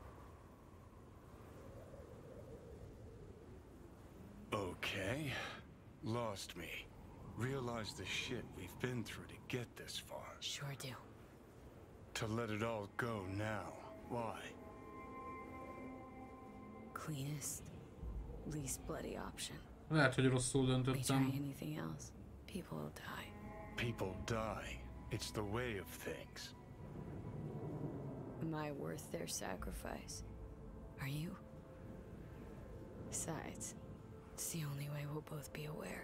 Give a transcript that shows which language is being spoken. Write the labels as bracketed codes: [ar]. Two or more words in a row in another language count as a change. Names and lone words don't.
[en] Okay. Lost me. Realize the shit we've been through to get this far. Sure do. To let it all go now. Why? Cleanest, least bloody option. [hu] Lehet, hogy rosszul [en] We try [hu] döntöttem. [en] anything else, people will die. People die. It's the way of things. Am I worth their sacrifice? Are you? Besides, it's the only way we'll both be aware.